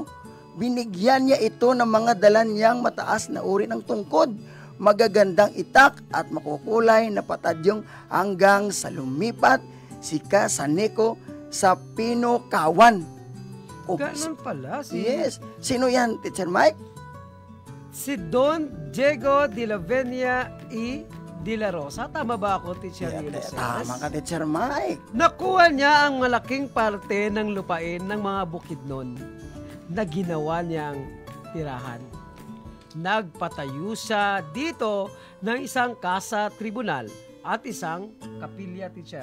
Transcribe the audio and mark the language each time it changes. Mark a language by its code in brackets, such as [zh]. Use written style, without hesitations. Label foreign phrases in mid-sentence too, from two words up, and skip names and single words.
[tl] Binigyan niya ito ng mga dala niyang mataas na uri ng tungkod, magagandang itak at makukulay na patadyong hanggang sa lumipat si Ka Saniko sa Pinokawan. Ganun pala. Yes. Sino yan, Teacher Mike? Si Don Diego de la Venia y de la Rosa. Tama ba ako, Teacher Ulysses? Tama ka, Teacher Mike. Nakuha niya ang malaking parte ng lupain ng mga Bukidnon na ginawa niyang tirahan. Nagpatayo siya dito ng isang [es] kasa tribunal [tl] at isang kapilya, Teacher.